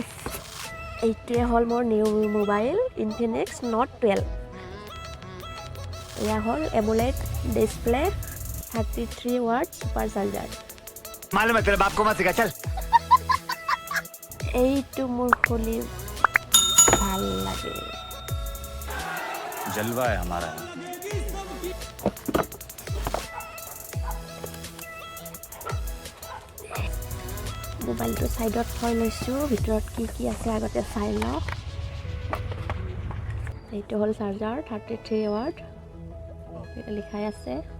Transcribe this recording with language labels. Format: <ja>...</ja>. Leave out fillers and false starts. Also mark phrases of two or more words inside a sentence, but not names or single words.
<as>এইটোৱে হ'ল মোৰ</as> <en>new mobile</en> <as>ইনফিনিক্স নট 12। এয়া হ'ল</as> <en>AMOLED display 33 watt super charger.</en> <hi>मालूम है तेरे बाप को मत सिखा चल।</hi> <as>এইটো মোৰ খুলি ভাল লাগে।</as> <hi>जलवा है हमारा।</hi> <as>মোবাইলটো সাইডত থৈ লৈছোঁ, ভিতৰত কি আছে আগতে চাই লওঁ। এইটো হ'ল</as> <en>charger 33 watt,</en> <as>লিখাই আছে।</as>